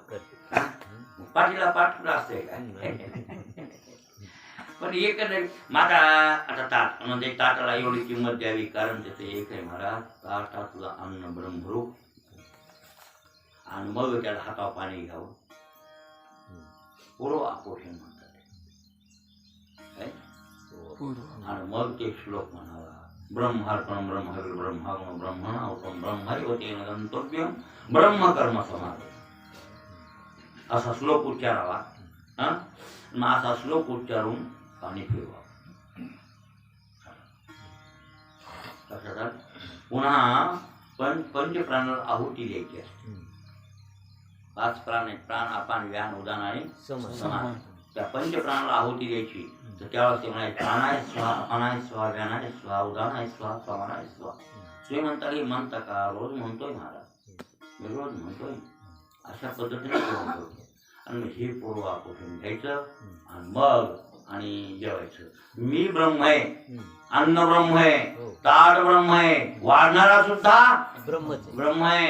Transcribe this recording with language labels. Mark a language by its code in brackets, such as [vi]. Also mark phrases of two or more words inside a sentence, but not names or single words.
[mr] पाठीला पाठ असते काय, पण एक माझा आता ताट म्हणजे ताटाला एवढी किंमत द्यावी, कारण त्याचं एक आहे महाराज, ताटातलं अन्न ब्रह्मरूप. आणि मग त्याला हातावर पाणी घ्यावं, पूर्व आपोषण म्हणतात. आणि मग ते श्लोक म्हणावा, [sa] ब्रह्मार्पण ब्रह्मविर ब्रह्मागम ब्रह्मणावतम ब्रह्मैवतेन गंतव्यम ब्रह्मकर्म समाधि, [mr] असा श्लोक उच्चारावा. मग असा श्लोक उच्चारून पाणी पिवा. पुन्हा पंचप्राणाला आहुती द्यायची असते. 5 प्राण आहेत, प्राण अपान व्यान उदान आणि समान. त्या पंचप्राणाला आहुती द्यायची. तर त्यावेळेस ते म्हणायचे, [sa] प्राणाय स्वाहा, अपानाय स्वाहा, व्यानाय स्वाहा, उदानाय स्वाहा, समानाय स्वाहा. [mr] तुम्ही म्हणता की म्हणता का, रोज म्हणतोय महाराज, मी रोज म्हणतोय. अशा पद्धतीने जेवण करतो. आणि मग हे पूर्व आपोषण घ्यायचं आणि मग आणि जेवायचं. मी ब्रह्म आहे, अन्न ब्रह्म आहे, ताट ब्रह्म आहे, वाढणारा सुद्धा ब्रह्म आहे.